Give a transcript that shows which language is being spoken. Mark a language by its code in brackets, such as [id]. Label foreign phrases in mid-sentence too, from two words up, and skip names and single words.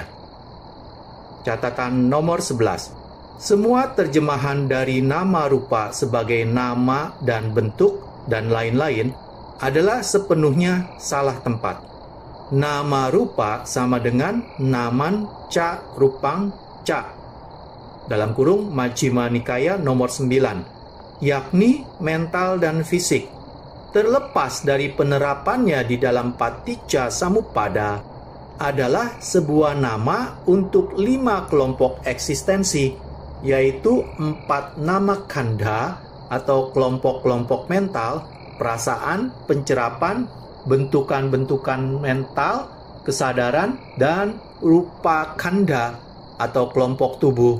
[id] Catatan nomor 11. Semua terjemahan dari [pi] nama rupa [id] sebagai nama dan bentuk dan lain-lain adalah sepenuhnya salah tempat. [pi] Nama rupa [id] sama dengan [pi] naman ca rupang ca. [id] Dalam kurung Majjhima Nikaya nomor 9, yakni mental dan fisik. Terlepas dari penerapannya di dalam Paticca Samuppada, adalah sebuah nama untuk 5 kelompok eksistensi, yaitu 4 [pi] nama khandha [id] atau kelompok-kelompok mental, perasaan, pencerapan, bentukan-bentukan mental, kesadaran, dan [pi] rupa khandha [id] atau kelompok tubuh.